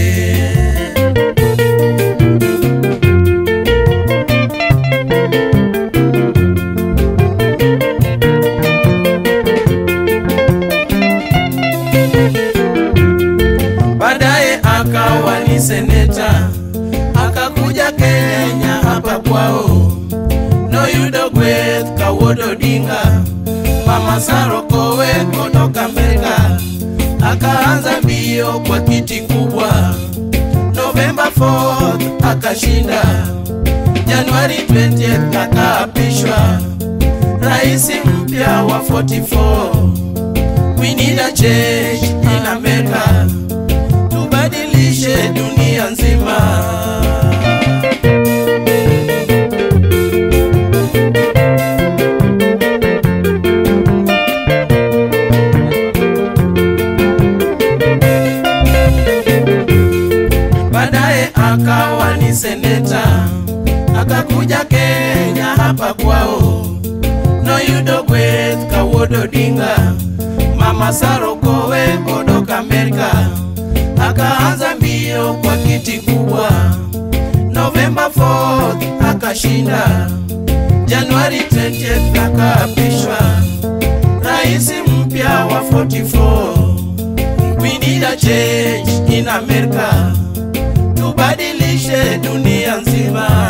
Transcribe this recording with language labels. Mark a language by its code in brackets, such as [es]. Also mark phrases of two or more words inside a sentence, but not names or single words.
[sw] Baadaye akawa ni seneta, akakuja Kenya hapa kwao. [luo] Noyudo gweth ka Wuod Odinga, [sw] Mama Saro Kowe kutoka Amerika, akaanza mbio kwa kiti kubwa. November 4th akashinda, January 20th akaapishwa rais mpya wa 44. [en] We need a change in America, [sw] tubadilishe dunia nzima. Baadaye akawa ni seneta, akakuja Kenya hapa kwao. [luo] Noyudo gweth ka Wuod Odinga, [sw] Mama Saro Kowe kutoka Amerika, akaanza mbio kwa kiti kubwa. November 4th akashinda, January 20th akaapishwa rais mpya wa 44. [en] We need a change in America, [sw] tubadilishe dunia nzima.